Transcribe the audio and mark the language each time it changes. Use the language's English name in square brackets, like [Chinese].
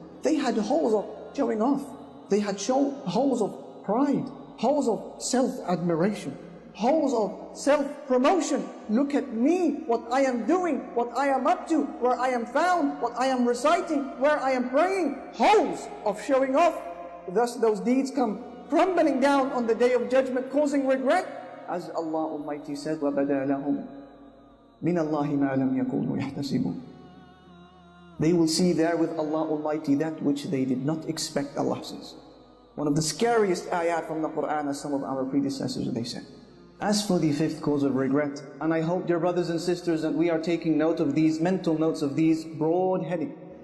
[English] They had holes of showing off. They had holes of pride, holes of self-admiration, holes of self-promotion. Look at me, what I am doing, what I am up to, where I am found, what I am reciting, where I am praying. Holes of showing off. Thus those deeds come crumbling down on the day of judgment, causing regret. As Allah Almighty said, [Arabic] وَبَدَى لَهُمْ مِنَ اللَّهِ مَا لَمْ يَكُونُوا يَحْتَسِبُونَ. [English] They will see there with Allah Almighty that which they did not expect, Allah says. One of the scariest ayat from the Quran, as some of our predecessors they said. As for the fifth cause of regret, and I hope, dear brothers and sisters, that we are taking note of these, mental notes of these broad heading.